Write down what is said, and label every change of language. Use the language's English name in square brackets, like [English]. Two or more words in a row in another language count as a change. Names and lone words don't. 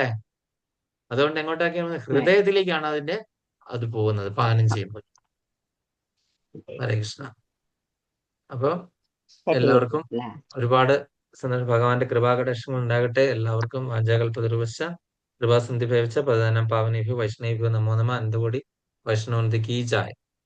[Malayalam] അതുകൊണ്ട് എങ്ങോട്ടൊക്കെയാണ്? ഹൃദയത്തിലേക്കാണ് അത് പോകുന്നത് പാനം ചെയ്യുമ്പോൾ. [Sanskrit] ഹരേ കൃഷ്ണ. [Malayalam] അപ്പൊ എല്ലാവർക്കും ഒരുപാട് ഭഗവാന്റെ കൃപാകടാക്ഷങ്ങൾ ഉണ്ടാകട്ടെ. [Sanskrit] എല്ലാവർക്കും വാചാകൽപതരുവശ കൃപാസന്ധി ഭേവിച്ച പ്രധാനം പാവനേഭ്യോ വൈഷ്ണവേഭ്യോ നമോ നമ. [Hindi] अनन्तकोटि वैष्णवन्ति की जय.